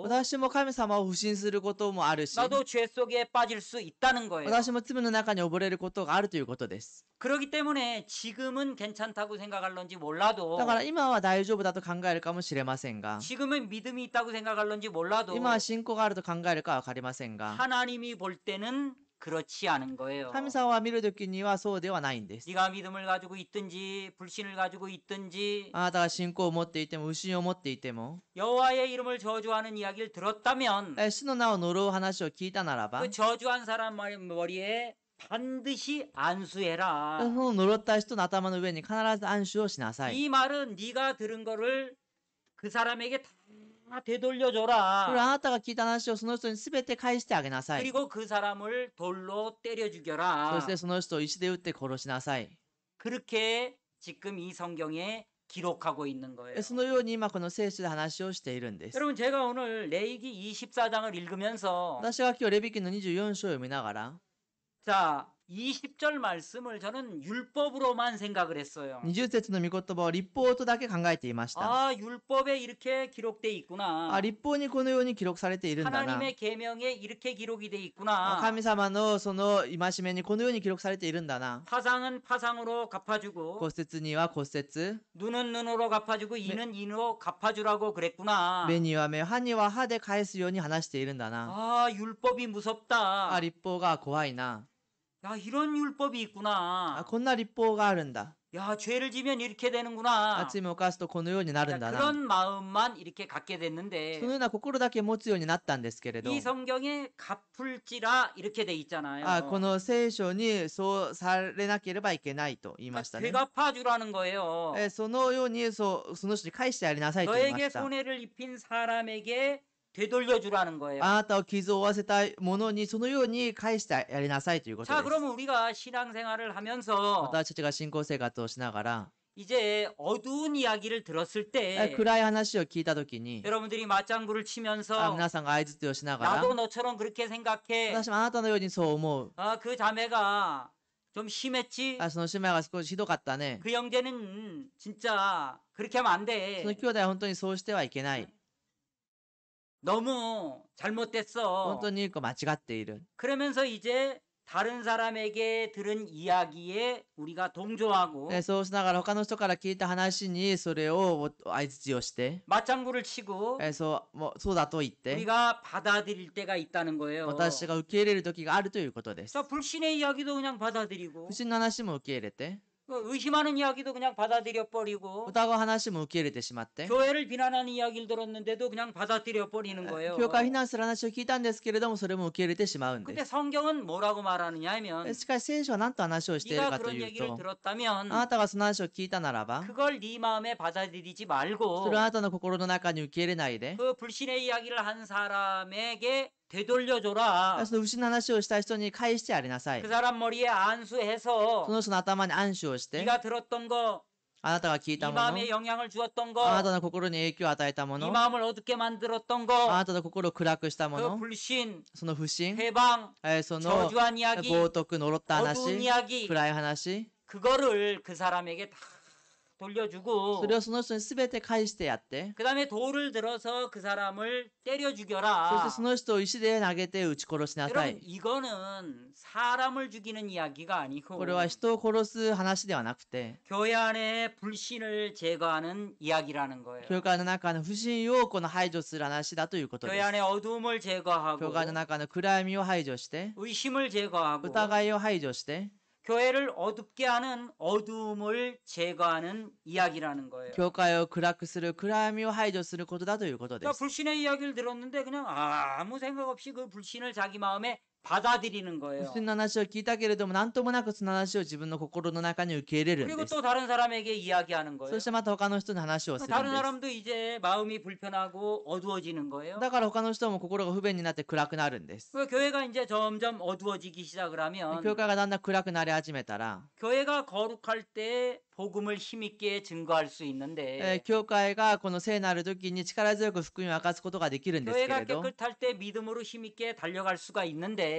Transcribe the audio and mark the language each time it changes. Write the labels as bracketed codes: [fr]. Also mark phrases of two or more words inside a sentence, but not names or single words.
[ja] 私も神様を不信することもあるし [ko] 나도 죄 속에 빠질 수 있다는 거예요. [ja] 私も罪の中に溺れることがあるということです。 [ko] 그렇기 때문에 지금은 괜찮다고 생각할런지 몰라도 [ja] だから今は大丈夫だと考えるかもしれませんが [ko] 지금은 믿음이 있다고 생각할런지 몰라도 [ja] 今は信仰があると考えるかは分かりませんが [ko] 하나님이 볼 때는 그렇지 않은 거예요. [ja] 神様は見るときにはそうではないんです。 [ko] 네가 믿음을 가지고 있든지 불신을 가지고 있든지 [ja] あなたが信仰を持っていても不信を持っていても [ko] 여호와의 이름을 저주하는 이야기를 들었다면 [ja] 主の名を呪う話を聞いたならば [ko] 그 저주한 사람 머리에 반드시 [ja] そ [ko] 안수해라. [ja] の呪った人の頭の上に必ず暗守をしなさい。 [ko] 이 말은 네가 들은 거를 그 사람에게 다 [ja] これは [ko] 되돌려줘라. [ja] あなたが聞いた話をその人に全て返してあげなさい。 [ko] 그리고 그 사람을 돌로 때려 [ja] そ [ko] 죽여라. [ja] してその人を石で打って殺しなさい。 [ko] 그렇게 지금 이 성경에 기록하고 있는 거예요. [ja] そのように今この聖書で話をしているんです。 [ko] 여러분 제가 오늘 레위기 24장을 읽으면서 [ja] 私が今日レビ記の24章を読みながら、 [ko] 자 20절 말씀을 저는 율법으로만 생각을 했어요. [ja] 20 節の御言葉を立法とだけ考えていました。 [ko] 아 율법에 이렇게 기록돼 있구나. [ja] 立法にこのように記録されているんだな。 [ko] 하나님의 계명에 이렇게 기록이 돼 있구나. [ja] 神様のその戒めにこのように記録されているんだな。 [ko] 파상은 파상으로 갚아주고 [ja] 骨折には骨折、 [ko] 눈은 눈으로 갚아주고 이는 이로 갚아주라고 그랬구나. [ja] 目には目、歯には歯で返すように話しているんだな。 [ko] 아 율법이 무섭다. [ja] 立法が怖いな。 [ko] 야 이런 율법이 있구나. [ja] こんな立法があるんだ。 [ko] 야 죄를 지면 이렇게 되는구나. [ja] 罪を犯すとこのようになるんだ [ko] 자, [ja] な。 [ko] 그런 마음만 이렇게 갖게 [ja] その [ko] 됐는데 [ja] ような心だけ持つようになったんですけれど、 [ko] 이 성경에 갚을지라 이렇게 돼 있잖아요. [ja] この聖書にそうされなければいけないと言いましたね。 [ko] 되갚아주라는 거예요. [ja] そのようにその人に返してやりなさいと言いま [ko] 너에게 [ja] した。 [ko] 손해를 입힌 사람에게 되돌려주라는 거예요. [ja] あなたを傷を負わせた者にそのように返してやりなさいということ [ko] 자, [ja] です。 [ko] 그러면 우리가 신앙생활을 하면서 [ja] 私たちが信仰生活をしながら、 [ko] 이제 어두운 이야기를 들었을 때 [ja] 暗い話を聞いたときに、 [ko] 여러분들이 맞장구를 치면서 [ja] 皆さんが相槌をしながら、 [ko] 나도 너처럼 그렇게 생각해. [ja] 私もあなたのようにそう思う。 [ko] 아, 그 자매가 좀 심했지. [ja] その姉妹が少しひどかったね。 [ko] 그 형제는 진짜 그렇게 하면 안 [ja] その [ko] 돼. [ja] 兄弟は本当にそうしてはいけない。 [ko] 너무 [ja] 本 [ko] 잘못됐어. [ja] 当に間違っている。 [ko] 그러면서 이제 다른 사람에게 들은 이야기에 우리가 동조하고 [ja] そうしながら他の人から聞いた話にそれを相槌をして、 [ko] 맞장구를 치고 [ja] そうだと言って、 [ko] 우리가 받아들일 때가 있다는 거예요. [ja] 私が受け入れる時があるということです。 [ko] 자, 불신의 이야기도 그냥 받아들이고 [ja] 不信の話も受け入れて、 [ko] 의심하는 이야기도 그냥 받아들여 버리고 [ja] 疑う話も受け入れてしまって、 [ko] 교회를 비난하는 이야기를 들었는데도 그냥 받아들여 버리는 거예요. [ja] 教会を非難する話を聞いたんですけれども、それも受け入れてしまうんで [ko] 근데 [ja] す。 [ko] 성경은 뭐라고 말하느냐 하면 [ja] しかし聖書は何と話をしている [ko] 네가 [ja] かと [ko] 그런 [ja] いう [ko] 얘기를 [ja] と、 [ko] 들었다면 [ja] あなたがその話を聞いたならば、 [ko] 그걸 네 마음에 받아들이지 [ja] そ [ko] 말고 [ja] れをあなたの心の中に受け入れないで、 [ko] 그 불신의 이야기를 한 사람에게 되돌려줘라. [ja] その不信の話をした人に返してやりなさい [ko] 그 。 사람 머리에 [ja] そ [ko] 안수해서 [ja] の人の頭に暗視をして、 [ko] 네가 들었던 거, [ja] あなたが聞い [ko] 네 [ja] たもの、 [ko] 마음에 영향을 주었던 [ja] あな [ko] 거, [ja] たの心に影響を与えたも [ko] 네 [ja] の、 [ko] 마음을 어둡게 만들었던 [ja] あ [ko] 거, [ja] なたの心を暗くしたも [ko] 그 [ja] の、 [ko] 불신, [ja] その不信、 [ko] 해방, [ja] その [ko] 저주한 이야기, [ja] 冒涜、呪った [ko] 어두운 [ja] 話、 [ko] 이야기, [ja] 暗い話、 [ko] 그거를 그 사람에게 다 돌려주고 [ja] それをその人に全て返してやって、 [ko] 그 다음에 돌을 들어서 그 사람을 때려 [ja] そして [ko] 죽여라. [ja] その人を石で投げて撃ち殺しなさ [ko] 여러분 [ja] い。 [ko] 이거는 사람을 죽이는 이야기가 아니고 [ja] これは人を殺す話ではなくて、 [ko] 교회 안에 불신을 제거하는 이야기라는 거예요. [ja] 教会の中の不信をこの排除する話だということで [ko] 교회 [ja] す。 [ko] 안에 어두움을 제거하고 [ja] 教会の中の暗闇を排除して、 [ko] 의심을 제거하고 [ja] 疑いを排除して、 [ko] 교회를 어둡게 하는 어두움을 제거하는 이야기라는 거예요. [ja] 教会を暗くする、暗闇を排除することだということで [ko] 그러니까 [ja] す。 [ko] 불신의 이야기를 들었는데 그냥 아무 생각 없이 그 불신을 자기 마음에 받아들이는 [ja] 不 [ko] 거예요. [ja] 信の話を聞いたけれども、何ともなくその話を自分の心の中に受け入れるん [ko] 그리고 [ja] です。 [ko] 또 다른 사람에게 이야기하는 [ja] そ [ko] 거예요. [ja] してまた他の人に話をするん [ko] 다른 [ja] です。 [ko] 사람도 이제 마음이 불편하고 어두워지는 거예요. [ja] だから他の人も心が不便になって暗くなるんです。 [ko] 그 교회가 이제 점점 어두워지기 시작을 하면 [ja] 教会がだんだん暗くなり始めたら、 [ko] 교회가 거룩할 때 복음을 힘있게 증거할 수 있는데 [ja] 教会がこの聖なる時に力強く福音を明かすことができるんですけ [ko] 교회가 [ja] れど、 [ko] 깨끗할 때 믿음으로 힘있게 달려갈 수가 있는데